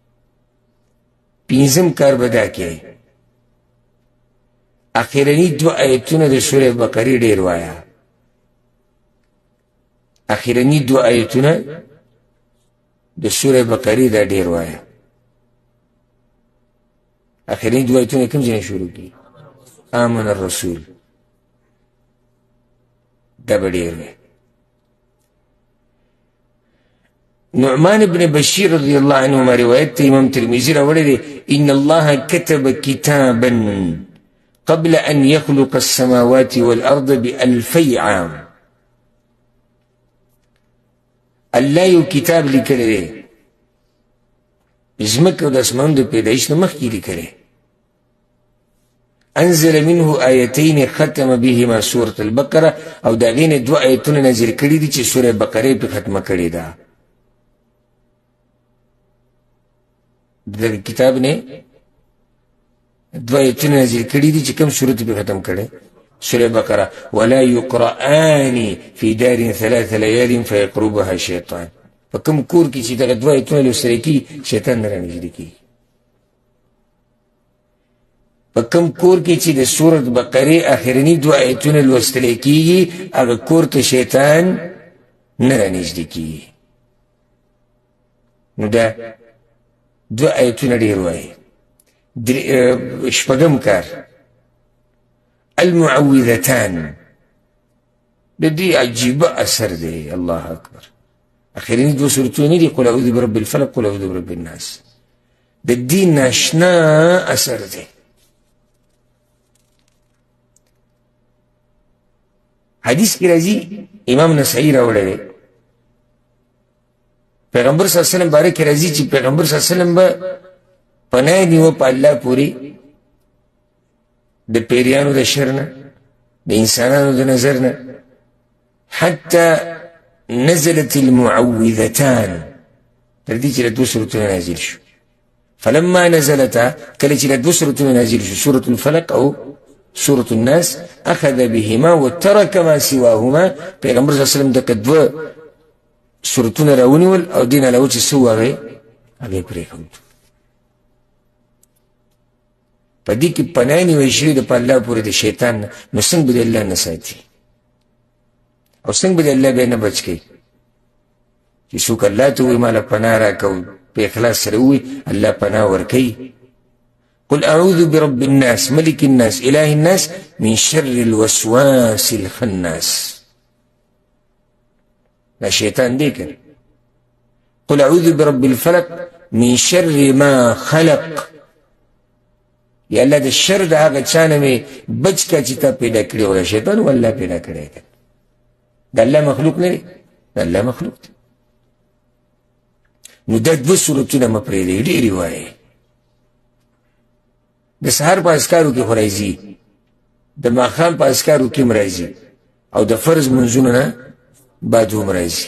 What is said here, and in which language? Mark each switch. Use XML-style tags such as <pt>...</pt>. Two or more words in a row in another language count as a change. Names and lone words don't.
<ps>پنځم کار به دا کوي اخرني 2 آیتونه د سورې بقرې ډېر وایه اخرني 2 آیتونه د سورې بقرې دا ډېر وایه اخرني 2 آیتونه کوم ځای شروع کړي</ps> <ar>آمن الرسول</ar> <ps>دا به ډېر وي نعمان بن بشیر</ps> <ar>رضی الله عنهما</ar> <ps>روایت ته امام ترمذي راوړی دی</ps> <ar>ان الله كتب كتابا قبل ان يخلق السماوات والارض ب2000 عام</ar> <ps>الله یو کتاب لیکلی دی ځمکه او د اسمانونو د پیدایش نه مخکې لیکلی</ps> <ar>انزل منه آیتین ختم بهما سورة البقره</ar> <ps>او د هغې نه 2 آیتونه نازل کړي دي چې سورة بقرې پې ختمه کړې ده د کتاب نه 2 آیتونه نازل کړي دي چې کوم سورت پې ختم کړی سورة بقره</ps> <ar>ولا يقرآن في دار 3 ليال فيقربها شيطان</ar> <ps>په کوم کور کې چې دغه 2 آیتونه لوستل کېږي شیطان نه رانږدې کېږي په کوم کور کې چې د سورت بقرې اخرني 2 آیتونه لوستل کېږي هغه کور ته شیطان نه رانږدې کېږي نو دا 2 آیتونه ډېر وایي شپږم کار المعوذتان د دې عجیبه اثر دی</ps> <ar>الله اکبر</ar> <ps>اخرني 2 سورتونه دي</ps> <ar>قل اعوذ برب الفلق قل اعوذ برب الناس</ar> <ps>د دې ناشنا اثر دی حدیث کی راځي امام نسائی راوړی دی پیغمبر</ps> <ar>صلی الله علیه وسلم</ar> <ps>باره کې راځي چې پیغمبر</ps> <ar>صلی الله علیه وسلم</ar> <ps>به پناه نیوه په الله پورې د پیریانو د شر نه د انسانانو د نظر نه</ps> <ar>حتی نزلت المعوذتان</ar> <ps>تر دې چې د 2 سورتونه نازل شو</ps> <ar>فلما نزلتا</ar> <ps>کله چې د 2 سورتونه نازل شو سورة الفلق او سورة الناس</ps> <ar>اخذ بهما وترك ما سواهما</ar> <ps>پیغمبر</ps> <ar>صلی الله علیه وسلم</ar> <ps>دغه 2 سورتونه راونیول او دین علاوه چې څه هغې پرېښود په دې کې پناه نیول شوې ده په الله پورې د شیطان نه، نو څنګه به د الله نه ساتي او څنګه به د الله بیا نه بچ کوي چې څوک الله ته وایي ماله پناه راکوي په اخلاص سره ووایي الله پناه ورکوي.</ps> <ar>قل اعوذ برب الناس ملك الناس اله الناس من شر الوسواس الخناس.</ar> <ps>دا شیطان دی کنه.</ps> <ar>قل اعوذ برب الفلق من شر ما خلق.</ar> <ps>یا الله د شر د هغه چا نه مې بچ کا چې تا پیدا کړی ولا شیطان والله پیدا کړی دی. د الله مخلوق نه دی، د الله مخلوق دی. نو دا دوه صورتونه مه پرېږدئ، ډېرې وایئ. د سهار په اذکارو کې خو راځي، د ماښام په اذکارو کې هم راځي، او د فرض منځونو نه بعد هم راځي.</ps>